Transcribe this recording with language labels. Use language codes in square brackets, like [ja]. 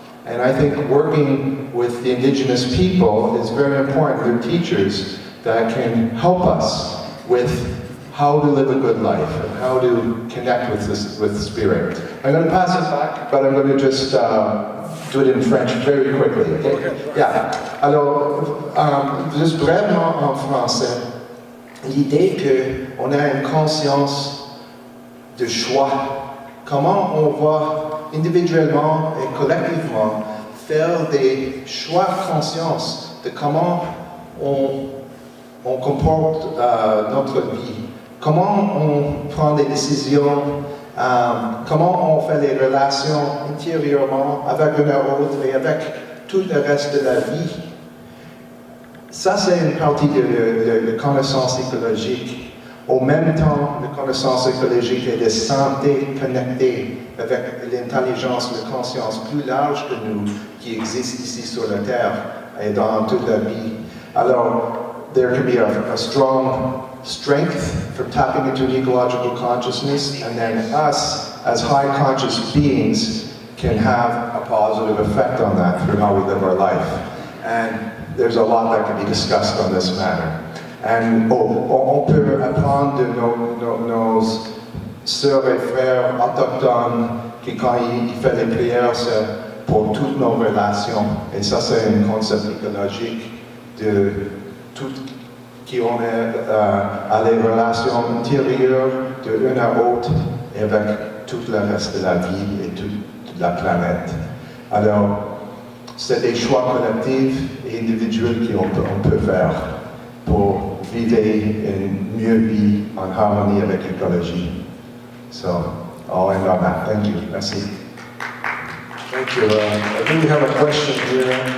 [en] And I think working with the indigenous people is very important. They're teachers that can help us with how to live a good life and how to connect with spirit. I'm going to pass it back, but I'm going to just do it in French very quickly. Okay? Yeah. [fr] Alors, juste brièvement en français, l'idée qu'on a une conscience de choix, comment on va individuellement et collectivement faire des choix conscients de comment on comporte notre vie, comment on prend des décisions, comment on fait les relations intérieurement avec un autre et avec tout le reste de la vie. Ça, c'est une partie de connaissance écologique. En même temps, la connaissance écologique est de santé connectée avec l'intelligence, la conscience plus large que nous qui existe ici sur la Terre et dans toute la vie. [en] Alors, there can be a strong strength from tapping into an ecological consciousness, and then us, as high conscious beings, can have a positive effect on that through how we live our life. And there's a lot that can be discussed on this matter. [fr] And on peut apprendre de nos sœurs et frères autochtones qui, quand ils font les prières, c'est pour toutes nos relations. Et ça, c'est un concept écologique de tout qui ont à les relations intérieures de l'un à l'autre et avec tout le reste de la vie et toute la planète. Alors, c'est des choix collectifs et individuels qu'on peut faire pour vivre une mieux vie en harmonie avec l'écologie. [en] So, I'll end on that. Thank you. Merci. Thank you. I think we have a question here.